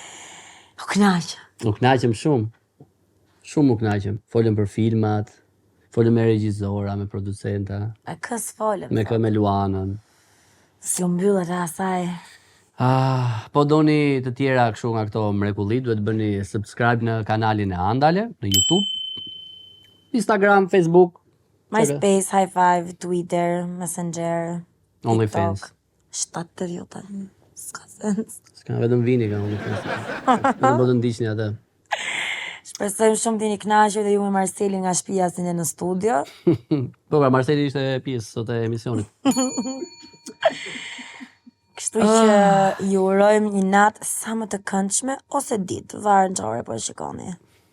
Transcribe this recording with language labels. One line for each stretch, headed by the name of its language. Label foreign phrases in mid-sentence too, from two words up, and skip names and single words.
Albanian: U kënaqem shumë. Shumë më kënaqem. Folëm për filmat, folëm me regjizora, me producenta, E kës folëm. me Luanën. Si u mbyllet e asaj. Po doni të tjera kështu nga këto mrekulli, duhet bëni subscribe në kanalin e Andale, në YouTube, Instagram, Facebook, MySpace, High Five, Twitter, Messenger, OnlyFans. TikTok. 7-8 tani. S'ka sens. S'ka vetëm vini ka OnlyFans. Në do të ndiqni atë. Shpresojmë shumë t'jeni kënaqur dhe ju me Marcelin nga shtëpia si ne në studio. Po, pra Marceli ishte pjesë sot e emisionit. Kështu që ju urojmë një natë sa më të këndshme ose ditë, varet çfarë po e shikoni.